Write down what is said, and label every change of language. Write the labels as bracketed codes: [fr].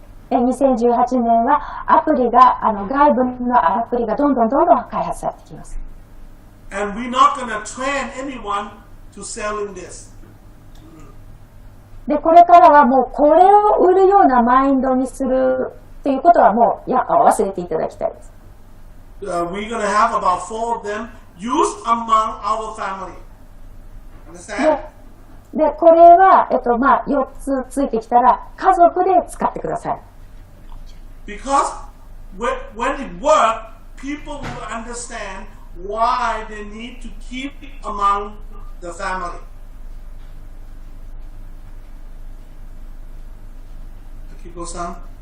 [ja] 2018年はアプリが、外部のアプリがどんどん開発されてきます。 [en] And we're not going to train anyone to selling this. [ja] で、これからはもうこれを売るようなマインドにするっていうことはもう忘れていただきたいです。 [en] We're going to have about 4 of them used among our family. Understand? [ja] で、これは、4つついてきたら家族で使ってください。 [en] Because when it works, people will understand why they need to keep it among the family. Akiko-san?